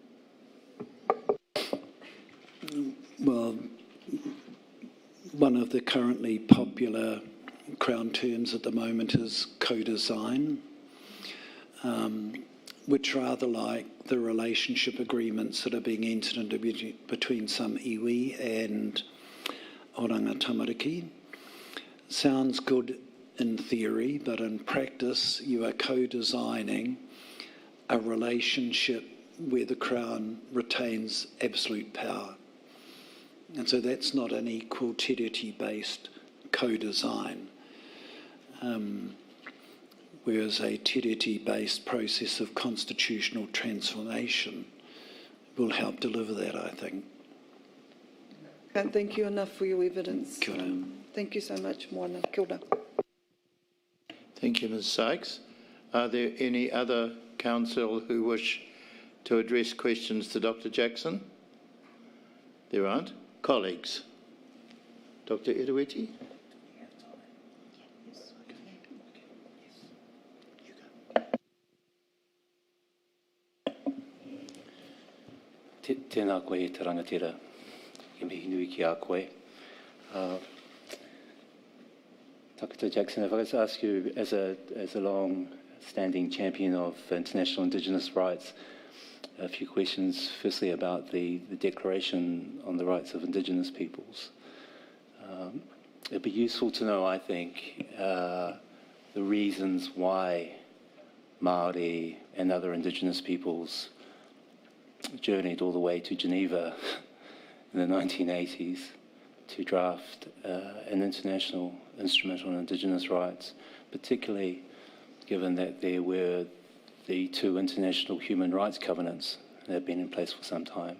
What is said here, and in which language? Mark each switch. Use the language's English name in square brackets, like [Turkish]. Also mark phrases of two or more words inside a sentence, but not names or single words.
[English] Well, one of the currently popular Crown terms at the moment is co-design, which rather like the relationship agreements that are being entered into between some iwi and oranga tamariki. Sounds good in theory, but in practice you are co-designing a relationship where the Crown retains absolute power. And so that's not an equal tiriti-based co-design. Whereas a tiriti-based process of constitutional transformation will help deliver that, I think. Can't thank you enough for your evidence. [Māori] Kia ora. [English] Thank you so much, [Māori] Moana. Kia ora. [English] Thank you, Ms Sykes. Are there any other council who wish to address questions to Dr Jackson? There aren't. Colleagues. Dr Irueti? [Māori] Tēnā koe e te rangatira, e mihi nui ki a koe. [English] Dr. Jackson, if I could ask you, as a long-standing champion of international Indigenous rights, a few questions, firstly about the Declaration on the Rights of Indigenous Peoples. It'd be useful to know, I think, the reasons why Māori and other Indigenous peoples journeyed all the way to Geneva in the 1980s to draft an international instrument on Indigenous rights, particularly given that there were the two international human rights covenants that have been in place for some time.